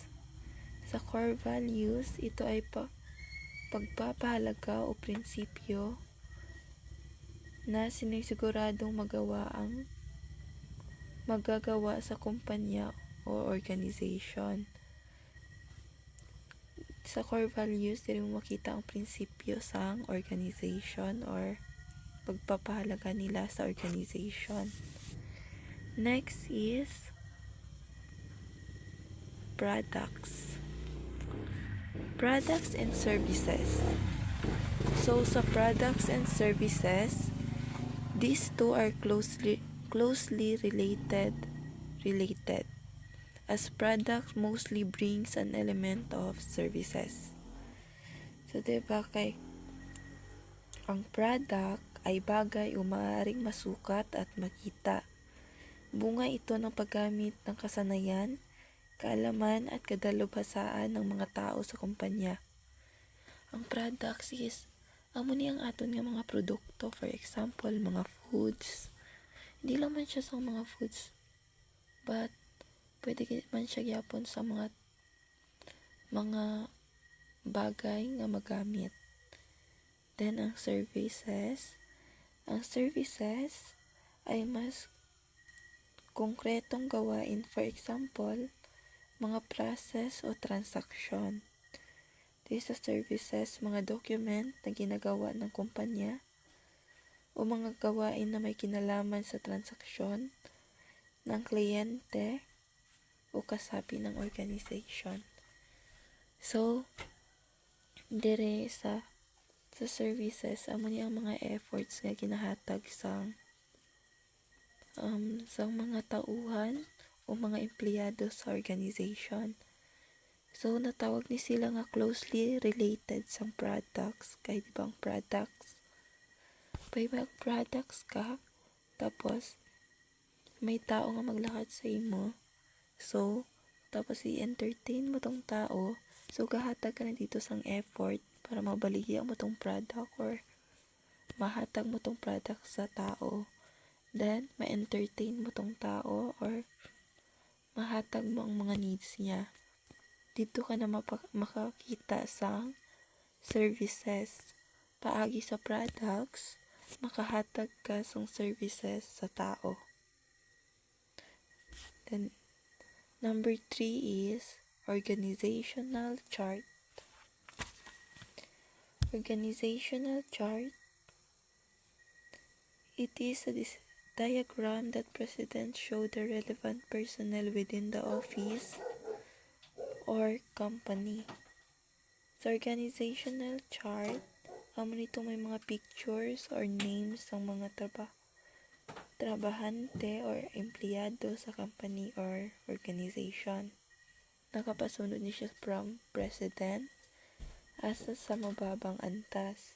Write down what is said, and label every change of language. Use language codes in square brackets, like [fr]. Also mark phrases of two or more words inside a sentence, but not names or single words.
[tl] Sa [en] core values, [tl] ito ay pagpapahalaga o prinsipyo na sinisiguradong magagawa sa kumpanya o organization. [hil] Sa [en] core values, [hil] dili mo makita ang prinsipyo sang organization or pagpapahalaga nila sa organization. [en] Next is products. Products and services. So sa products and services, these two are closely related as product mostly brings an element of services. [tl] So diba kay ang product ay bagay o maaaring masukat at makita. Bunga ito ng paggamit ng kasanayan, kaalaman at kadalubhasaan ng mga tao sa kumpanya. [hil] Ang [en] products is [hil] amo ni ang aton nga mga produkto, [en] for example mga foods. [hil] Hindi lang man siya sa mga foods, but pwede man siya gyapon sa mga bagay nga magamit. [tl] Then ang services ay mas konkretong gawain, [en] for example [tl] mga process o transaksyon. [en] These are services, [tl] mga document na ginagawa ng kumpanya o mga gawain na may kinalaman sa transaksyon ng kliyente o kasapi ng organization. So, [hil] dire sa services, amo ni ang mga efforts nga ginahatag sa mga tauhan o mga empleyado sa organization. So, natawag ni sila nga closely related sa products. [tl] Kaya diba ang products? [hil] Pag products ka, tapos may tao nga maglakad sa imo. So, tapos i-entertain mo tong tao. So, gahatag ka na dito sang effort para mabaligya mo tong product or mahatag mo tong product sa tao. Then, ma-entertain mo tong tao or mahatag mo ang mga needs niya. Dito ka na makakita sa services. Paagi sa products, makahatag ka sa services sa tao. [en] Then, number 3 is organizational chart. Organizational chart. It is a diagram that presents show the relevant personnel within the office or company. [hil] Sa organizational chart, amo nito may mga [en] pictures or names [hil] ng mga trabahante or empleyado sa company or organization. Nakapasunod ni siya from president asa sa mababang antas.